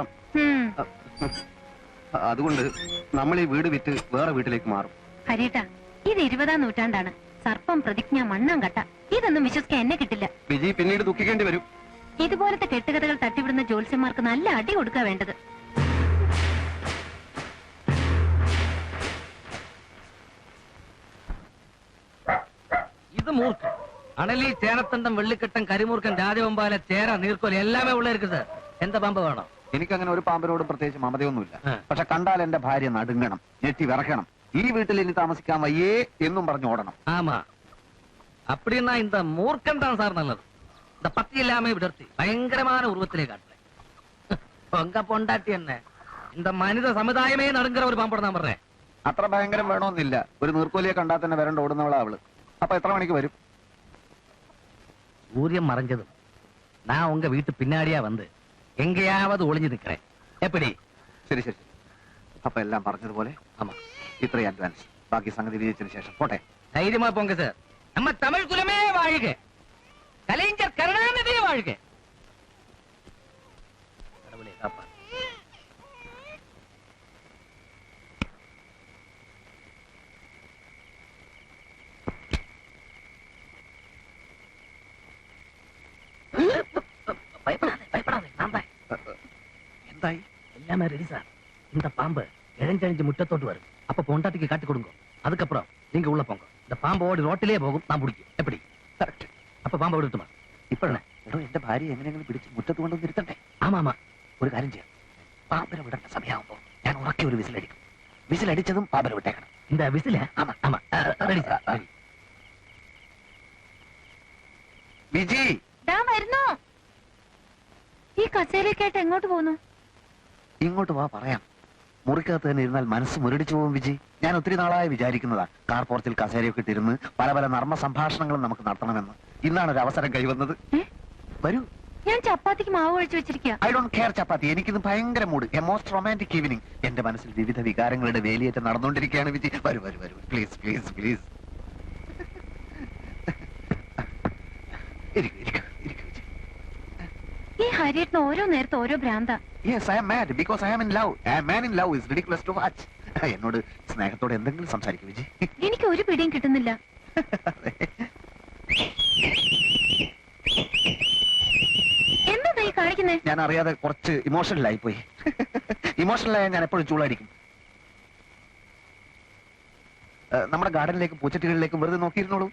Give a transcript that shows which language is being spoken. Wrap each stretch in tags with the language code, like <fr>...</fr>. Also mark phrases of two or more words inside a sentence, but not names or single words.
<ml>ഉം. അതുകൊണ്ട് നമ്മൾ ഈ വീട് വിറ്റ് വേറെ വീട്ടിലേക്ക് മാറും. ഹരിയേട്ടാ, ഇത് 20-ാം നൂറ്റാണ്ടാണ്. സർപ്പം, പ്രതിജ്ഞ, മണ്ണാങ്കട്ട, ഇതൊന്നും വിശ്വസിക്കാൻ എന്നെ കിട്ടില്ല. വിജി പിന്നീട് ദുഃഖിക്കേണ്ടി വരും. ഇതുപോലത്തെ കെട്ടുകഥകൾ തട്ടിവിടുന്ന ജ്യോത്സ്യന്മാർക്ക് നല്ല അടി കൊടുക്കുക വേണ്ടത്.</ml> <ta>இது மூர்க்கம். அனலி, சேனத்தண்டம், வெள்ளிக்கட்டம்,</ta> <ml>കരിമൂർക്കൻ, രാജവമ്പാല, ചേര, നീർക്കോലി എല്ലാമേ ഉള്ള ഇരിക്ക് സാർ. എന്താ പാമ്പ് വേണം? എനിക്കങ്ങനെ ഒരു പാമ്പിനോട് പ്രത്യേകിച്ച് മമതയൊന്നുമില്ല. ആ. പക്ഷെ കണ്ടാൽ എന്റെ ഭാര്യ നടുങ്ങണം, ഞെട്ടി വിറക്കണം. ഈ വീട്ടിൽ ഇനി താമസിക്കാൻ വയ്യേ എന്നും പറഞ്ഞു ഓടണം.</ml> <ta>ஆமா, அப்படின்னா இந்த மூர்க்கன் தான் சார் நல்லது. இந்த பத்தி எல்லாமே விடர்த்தி பயங்கரமான உருவத்திலே காட்டுறேன். உங்க பொண்டாட்டி என்ன, இந்த மனித சமுதாயமே நடுங்குற ஒரு பாம்பட நான் പറഞ്ഞേ.</ta> <ml>അത്ര ഭയങ്കരം വേണമെന്നില്ല. ഒരു നീർക്കോലിയെ കണ്ടാൽ തന്നെ വരണ്ട ഓടുന്നവളാ അവള്. അപ്പൊ എത്ര മണിക്ക് വരും?</ml> <ta>சூரியன் மறைஞ்சதும் நான் உங்க வீட்டு பின்னாடியா வந்து எங்கேயாவது ஒளிஞ்சு நிக்கிறேன். எப்படி?</ta> <ml>ശരി ശരി. അപ്പൊ എല്ലാം പറഞ്ഞതുപോലെ.</ml> <ta>ஆமா,</ta> <ml>ഇത്രയും അഡ്വാൻസ്. ബാക്കി സംഗതി വിജയിച്ചതിന് ശേഷം പോട്ടെ.</ml> <ta>தைரியமா போங்க சார். நம்ம தமிழ் குலமே வாழ்க, கலைஞர் கருணாநிதி வாழ்க. கடவுளே காப்பாத்து. பயப்படாதே, நான் தான்.</ta> <ml>എന്തായി?</ml> <ta>எல்லாமே ரெடி சார். இந்த பாம்பு இழஞ்சழிஞ்சு முட்டத்தோட்டு வரும். அப்ப பொண்டாட்டிக்கு காட்டி கொடுங்க. அதுக்கப்புறம் நீங்க உள்ள போங்க. இந்த பாம்பு ஓடி ரோட்டிலே போகும், நான் பிடிக்கும். எப்படி?</ta> <ml>കറക്റ്റ്.</ml> <ta>அப்ப பாம்பை விடட்டுமா?</ta> <ml>ഇപ്പഴേ എടോ, എന്റെ ഭാര്യ എങ്ങനെയെങ്കിലും പിടിച്ച് മുറ്റത്ത് കൊണ്ടൊന്ന് ഇരുത്തണ്ടേ?</ml> <ta>ஆமா ஆமா,</ta> <ml>ഒരു കാര്യം ചെയ്യാം. പാമ്പിനെ വിടേണ്ട സമയമാകുമ്പോ ഞാൻ ഉറക്കി ഒരു വിസിലടിക്കും. വിസിലടിച്ചതും പാമ്പിനെ വിട്ടേക്കണം.</ml> <ta>இந்த விசில. ஆமா ஆமா, ரெடி சார், ரெடி.</ta> <ml>വിജി, ദാ വരുന്നു. ഈ കസേരയൊക്കെയായിട്ട് എങ്ങോട്ട് പോകുന്നു? ഇങ്ങോട്ട് വാ, പറയാം. മുറിക്കകത്ത് തന്നെ ഇരുന്നാൽ മനസ്സ് മുരടിച്ചു പോകും വിജി. ഞാൻ ഒത്തിരി നാളായി വിചാരിക്കുന്നതാ കാർ പോർച്ചിൽ കസേരയൊക്കെ ഇട്ടിരുന്ന് പല പല നർമ്മ സംഭാഷണങ്ങളും നമുക്ക് നടത്തണമെന്ന്. ഇന്നാണ് ഒരു അവസരം കൈവന്നത്. വരൂ. ഞാൻ ചപ്പാത്തിക്ക് മാവ് ഒഴിച്ചു വെച്ചിരിക്കുക.</ml> <en>I don't care</en> <ml>ചപ്പാത്തി. എനിക്കിത് ഭയങ്കര മൂഡ്.</ml> <en>a most romantic evening.</en> <ml>എന്റെ മനസ്സിൽ വിവിധ വികാരങ്ങളുടെ വേലിയേറ്റം നടന്നുകൊണ്ടിരിക്കുകയാണ് വിജി. വരൂ വരൂ വരൂ,</ml> <en>please please please.</en> <ml>ഈ ഹരിയേട്ടന് ഓരോ നേരത്തെ ഓരോ ഭ്രാന്ത.</ml> <en>Yes, I am mad because I am in love. A man in love is ridiculous to watch.</en> <ml>എന്നോട് സ്നേഹത്തോടെ എന്തെങ്കിലും സംസാരിക്കും വിജി. എനിക്ക് ഒരു പിടിയും കിട്ടുന്നില്ല. എന്താ ഈ കാണിക്കുന്നേ? ഞാൻ അറിയാതെ കുറച്ച് ഇമോഷണലായി പോയി. ഇമോഷണലായ ഞാൻ എപ്പോഴും ചൂളായിരിക്കും. നമ്മുടെ ഗാർഡനിലേക്ക് പൂച്ചട്ടികളിലേക്ക് വെറുതെ നോക്കിയിരുന്നോളൂ.</ml>